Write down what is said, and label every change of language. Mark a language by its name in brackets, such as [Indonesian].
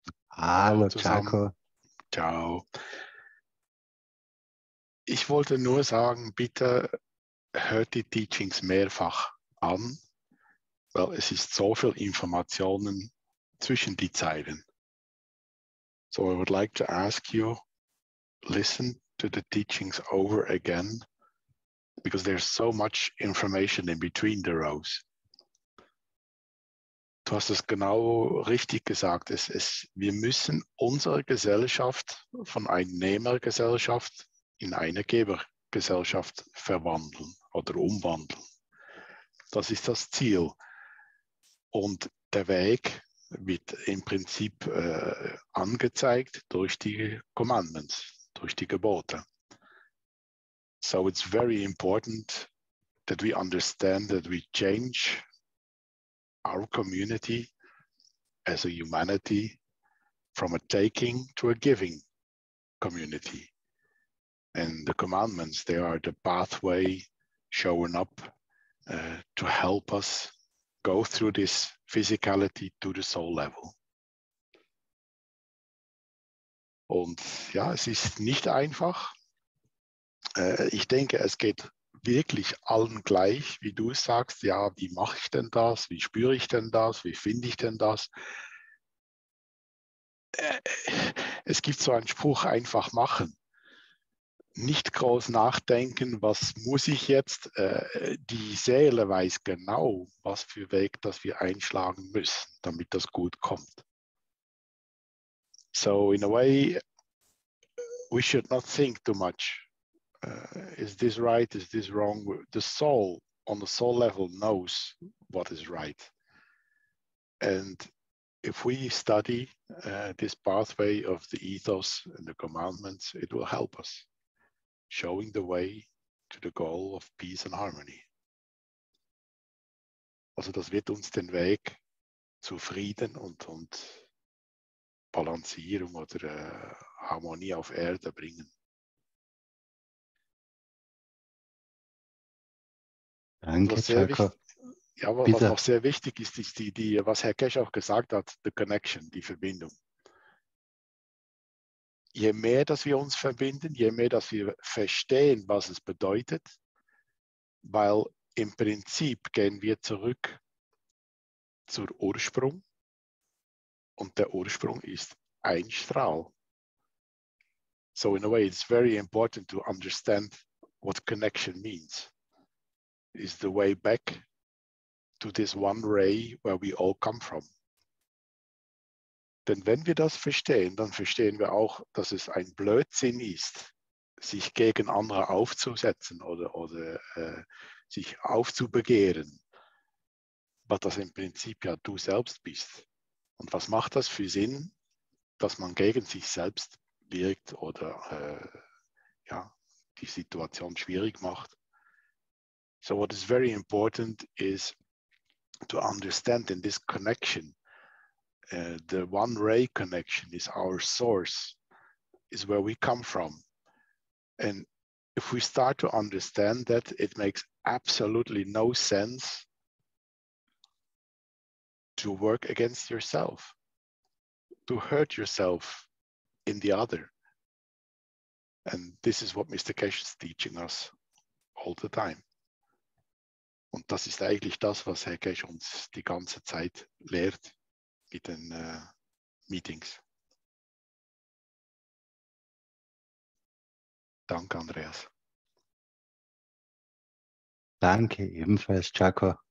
[German] Hallo zusammen. Chaco. Ciao. Ich wollte nur sagen, bitte hört die Teachings mehrfach an, weil es ist so viel Informationen zwischen die Zeilen. [English] So I would like to ask you, listen to the teachings over again, because there's so much information in between the rows. [German] Du hast es genau richtig gesagt. Wir müssen unsere Gesellschaft von einer Nehmergesellschaft in eine Gebergesellschaft verwandeln oder umwandeln. Das ist das Ziel. Und der Weg wird im Prinzip angezeigt durch die Commandments, durch die Gebote. [English] So it's very important that we understand that we change our community as a humanity from a taking to a giving community. And the commandments, they are the pathway showing up to help us go through this physicality to the soul level. [German] Und ja, es ist nicht einfach. Ich denke, es geht wirklich allen gleich, wie du es sagst. Ja, wie mache ich denn das? Wie spüre ich denn das? Wie finde ich denn das? Es gibt so einen Spruch, einfach machen. Nicht groß nachdenken, was muss ich jetzt? Die Seele weiß genau, was für Weg das wir einschlagen müssen, damit das gut kommt. [English] So in a way, we should not think too much. Is this right? Is this wrong? The soul, on the soul level, knows what is right. And if we study this pathway of the ethos and the commandments, it will help us, showing the way to the goal of peace and harmony. [German] Also das wird uns den Weg zu Frieden und Balancierung oder Harmonie auf Erde bringen. Danke, Jaco. Ja, was noch sehr wichtig ist, ist was Herr Keshe auch gesagt hat, [English] the connection, [German] die Verbindung. Je mehr, dass wir uns verbinden, je mehr, dass wir verstehen, was es bedeutet, weil im Prinzip gehen wir zurück zur Ursprung und der Ursprung ist ein Strahl. [English] So in a way, it's very important to understand what connection means. Is the way back to this one ray where we all come from. [German] Denn wenn wir das verstehen, dann verstehen wir auch, dass es ein Blödsinn ist, sich gegen andere aufzusetzen oder sich aufzubegehren, weil das im Prinzip ja du selbst bist. Und was macht das für Sinn, dass man gegen sich selbst wirkt oder die Situation schwierig macht? [English] So what is very important is to understand in this connection, the one ray connection is our source, is where we come from. And if we start to understand that, it makes absolutely no sense to work against yourself, to hurt yourself in the other. And this is what Mr. Keshe is teaching us all the time. [German] Und das ist eigentlich das, was Herr Keshe uns die ganze Zeit lehrt mit den Meetings. Danke, Andreas. Danke ebenfalls, Jaco.